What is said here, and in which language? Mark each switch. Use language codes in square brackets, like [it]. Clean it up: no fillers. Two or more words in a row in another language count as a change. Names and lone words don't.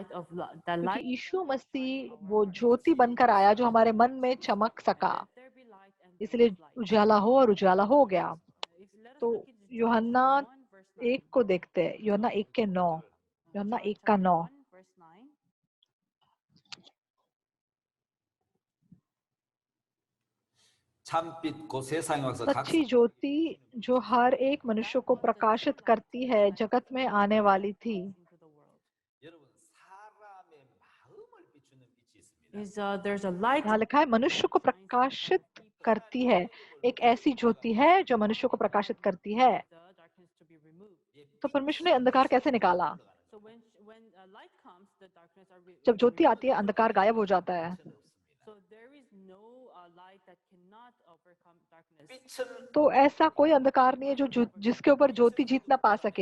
[hi] क्योंकि यीशु मसीह वो ज्योति बनकर आया जो हमारे मन में चमक सका इसलिए उजाला हो और उजाला हो गया। तो यूहन्ना 1 को देखते हैं, यूहन्ना 1 के 9, यूहन्ना 1 का 9। [ko] 참빛 곧 세상에 와서 각 [hi] सच्ची ज्योति जो हर एक मनुष्य को प्रकाशित करती है जगत में आने वाली थी। [ko] 여러분 사람의 마음을 비추는 빛이 있습니다. [en] There's a light [hi] यहाँ लिखा है मनुष्य को प्रकाशित करती है। एक ऐसी ज्योति है जो मनुष्य को प्रकाशित करती है। तो परमेश्वर ने अंधकार कैसे निकाला? जब ज्योति आती है अंधकार गायब हो जाता है। तो ऐसा कोई अंधकार नहीं है जो जिसके ऊपर ज्योति जीत ना पा सके।